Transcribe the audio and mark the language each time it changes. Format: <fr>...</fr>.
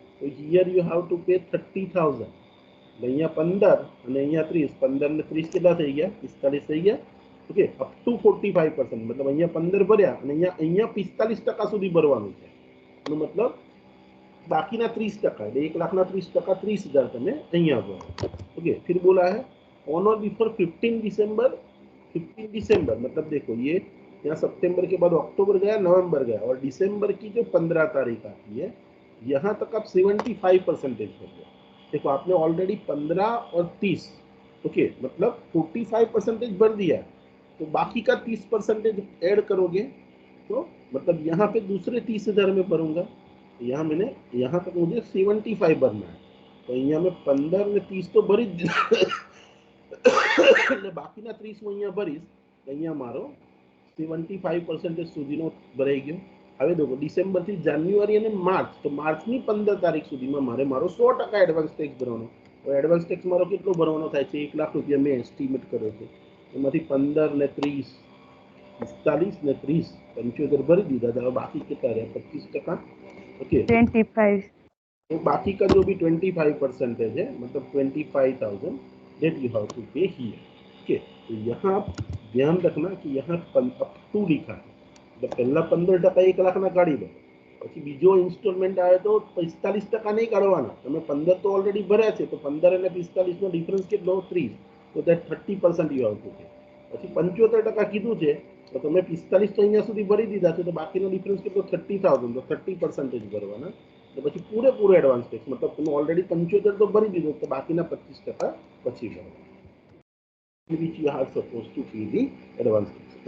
<gu>તો</gu> <en>here you have to pay</en> <gu>30,000, અહીંયા 15 અને અહીંયા 30, 15 ને 30 કેટલા થઈ ગયા, 45 થઈ ગયા। ઓકે, અપ ટુ 45%, मतलब અહીંયા 15 ભર્યા અને અહીંયા 45% સુધી ભરવાનું છે, એનો મતલબ બાકીના 30%, એટલે 1 લાખના 30%, 30,000 તમે અહીંયા ભરો।</gu> <hi>ઓકે, फिर बोला है ऑन और बिफोर 15 दिसंबर, 15 दिसंबर मतलब देखो ये यहाँ सितंबर के बाद अक्टूबर गया, नवंबर गया और दिसंबर की जो 15 तारीख आती है यहाँ तक आप 75% कर दो। देखो आपने ऑलरेडी 15 और 30, ओके, मतलब 45% भर दिया, तो बाकी का 30% ऐड करोगे तो मतलब यहाँ पे दूसरे 30,000 में भरूंगा, तो यहाँ मैंने यहाँ तक मुझे 75 भरना है, तो यहाँ में 15 ने 30 तो भरी</hi> <gu>એટલે બાકીના 30 હું અહીંયા ભરીશ, તો અહીંયા મારો 75% સુધીનો ભરાઈ ગયો। હવે देखो ડિસેમ્બર થી જાન્યુઆરી અને માર્ચ, તો માર્ચની 15 તારીખ સુધીમાં મારો 100% એડવાન્સ ટેક્સ ભરવાનો. તો એડવાન્સ ટેક્સ મારો કેટલો ભરવાનો થાય છે? 1 લાખ રૂપિયા મેં એસ્ટિમેટ કર્યો છે. એમાંથી 15 ને 30, 45 ને 30, 75 ભરી દીધા. તો બાકી કેટલા રહ્યા? 25%. ओके, 25.</gu> <hi>तो बाकी का जो भी 25% है, मतलब 25,000</hi> <en>That you have to pay here.</en> <hi>ओके, तो यहाँ आप ध्यान रखना कि यहाँ अप टू लिखा है.</hi> <gu>मतलब पहला 15% 1 लाख ना काढ़ी दो, પછી બીજો ઇન્સ્ટોલમેન્ટ આવે તો 45% નહીં કાઢવાના. તમે 15 તો ઓલરેડી ભર્યા છે, તો 15 અને 45 નો ડિફરન્સ કેટલો? 30. તો</gu> <en>That 30% you have to pay.</en> <gu>પછી 75% કીધું છે, તો તમે 45 તો અહીંયા સુધી ભરી દીધા છે, તો બાકીનો ડિફરન્સ કેટલો? 30,000. તો 30% ભરવાના. તો પછી પૂરેપૂરો એડવાન્સ ટેક્સ, મતલબ તમે ઓલરેડી 75 તો ભરી દીધો, તો બાકીના 25% પછી ભરવાના.</gu> <en>which you are supposed to pay the advance tax.</en>